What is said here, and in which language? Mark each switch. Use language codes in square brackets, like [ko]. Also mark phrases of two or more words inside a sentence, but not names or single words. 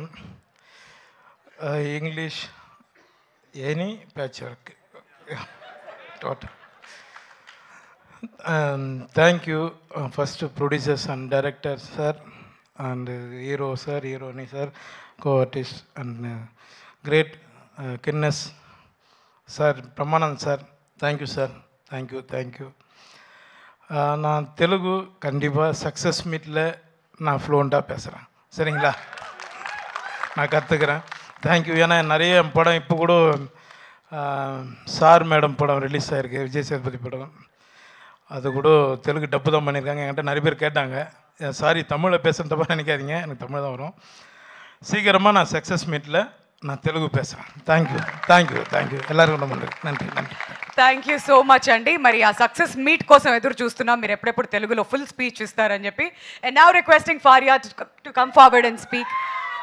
[en] English any patch work total. thank you first producers and director sir and hero sir, heroine sir, co artist and great kinness sir, Brahmanand sir, thank you sir, thank you. [ta] நான் தெலுங்கு கண்டிப்பாக [en] success meetil [ta] நான் ஃப்ளூவெண்ட்டாக பேசுகிறேன், சரிங்களா? நான் கற்றுக்கிறேன். தேங்க்யூ. ஏன்னா நிறைய படம் இப்போ கூட சார் மேடம் படம் ரிலீஸ் ஆகிருக்கு, விஜய் சேதுபதி படம். அது கூட தெலுங்கு டப்பு தான் பண்ணியிருக்காங்க. என்கிட்ட நிறைய பேர் கேட்டாங்க, சாரி தமிழில் பேசுகிற தப்பாக நினைக்காதீங்க, எனக்கு தமிழ் தான் வரும். சீக்கிரமாக நான் [en] success meetil [ta] நான் తెలుగు பேசுகிறேன். [en] thank you [ta] எல்லாருக்கும் நன்றி. [en] thank you so much [te] అండి. మరి ఆ [en] success meet [te] కోసం ఎదురు చూస్తున్నాం. మీరు ఎప్పుడెప్పుడు తెలుగులో [en] full speech [te] ఇస్తారని చెప్పి. [en] and now requesting Faria to come forward and speak.